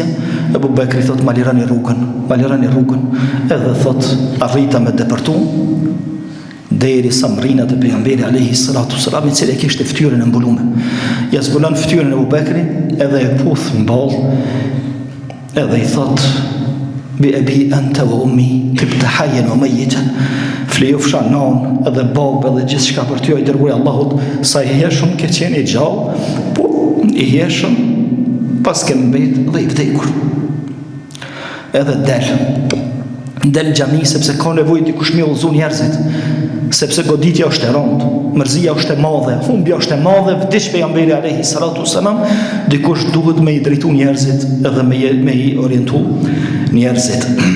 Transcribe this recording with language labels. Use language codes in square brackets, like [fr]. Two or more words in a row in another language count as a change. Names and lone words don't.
[sq] Ebu Bekri thot ma lirani rrugën, edhe thot arrita me depërtu deri sa mrina të pejgamberi [ar] عليه الصلاة والسلام, [sq] i cili kishte fytyrën e mbulume. Ja zbulon fytyrën e Ebu Bekri edhe e puth mball, edhe i thot [ar] بأبي أنت وأمي طبت حيا وميتا, [sq] flejofsha non edhe babë edhe gjithçka për ty, o i dërguari i Allahut, sa i heshëm ke qenë i gjallë, po i heshëm pas ke mbet dhe i vdekur. Edhe del xhami sepse ka nevojë dikush me udhëzu njerëzit, sepse goditja është e rëndë, mërzia është e madhe, humbja është e madhe, vdiq pejgamberi [ar] عليه الصلاة والسلام, [sq] dikush duhet me i drejtu njerëzit edhe me i orientu njerëzit.